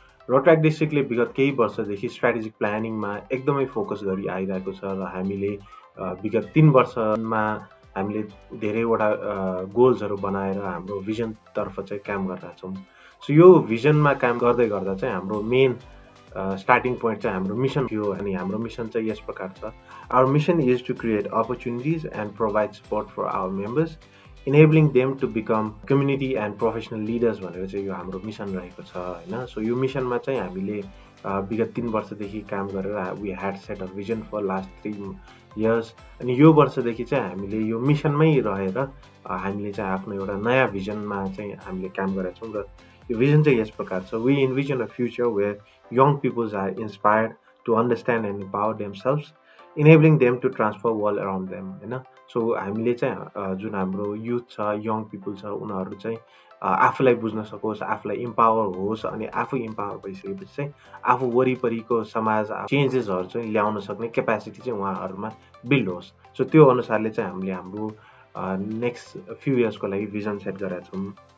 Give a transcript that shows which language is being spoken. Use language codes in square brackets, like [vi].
[ne] रोट्र्याक्ट डिस्ट्रिक्टले विगत केही वर्षदेखि स्ट्र्याटेजिक प्लानिङमा एकदमै फोकस गरी आइरहेको छ र हामीले विगत 3 वर्षमा हामीले धेरैवटा गोल्सहरू बनाएर हाम्रो भिजनतर्फ चाहिँ काम गरिरहेका छौँ। सो यो भिजनमा काम गर्दै गर्दा चाहिँ हाम्रो मेन स्टार्टिङ पोइन्ट चाहिँ हाम्रो मिसन थियो अनि हाम्रो मिसन चाहिँ यस प्रकार छ। [en] Our mission is to create opportunities and provide support for our members, enabling them to become community and professional leaders [ne] भनेर चाहिँ यो हाम्रो मिसन रहेको छ हैन। सो यो मिसनमा चाहिँ हामीले विगत 3 वर्षदेखि काम गरेर [en] we had set a vision for last 3 years [ne] अनि यो वर्षदेखि चाहिँ हामीले यो मिसनमै रहेर हामीले चाहिँ आफ्नो एउटा नयाँ भिजनमा चाहिँ हामीले काम गरेका छौँ र यो भिजन चाहिँ यस प्रकार छ। [en] We envision a future where young people are inspired to understand and empower themselves, enabling them to transform world around them हैन। [ne] सो हामीले चाहिँ जुन हाम्रो युथ छ, यङ पिपुल छ, उनीहरू चाहिँ आफूलाई बुझ्न सकोस्, आफूलाई इम्पावर होस्, अनि आफू इम्पावर भइसकेपछि चाहिँ आफू वरिपरिको समाज चेन्जेसहरू चाहिँ ल्याउन सक्ने क्यापेसिटी चाहिँ उहाँहरूमा बिल्ड होस्। सो त्यो अनुसारले चाहिँ हामीले हाम्रो नेक्स्ट फ्यु इयर्सको लागि भिजन सेट गरेका छौँ।